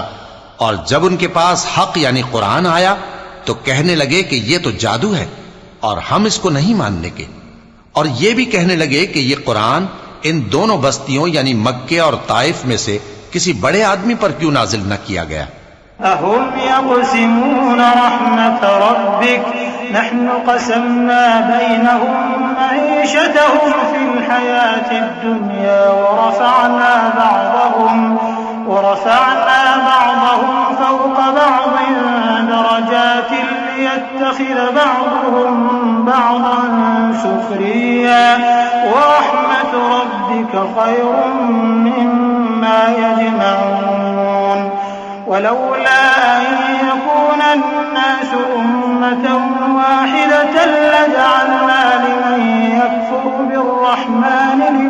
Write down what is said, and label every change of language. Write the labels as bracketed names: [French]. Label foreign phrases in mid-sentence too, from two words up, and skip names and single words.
[Hindi] और जब उनके पास हक यानी कुरान आया तो कहने लगे कि ये तो जादू है और हम इसको नहीं मानने के। और ये भी कहने लगे कि ये कुरान इन दोनों बस्तियों यानी मक्के और ताइफ में से किसी बड़े आदमी पर क्यों नाजिल न किया गया। [Arabic] أهم يقسمون رحمة ربك نحن قسمنا بينهم معيشتهم في الحياة الدنيا ورفعنا بعضهم فوق بعض درجات ليتخذ بعضهم بعضا سخريا ورحمة ربك خير مما يجمعون ولولا أن يكون الناس أمة واحدة لجعلنا لمن يكفر بالرحمن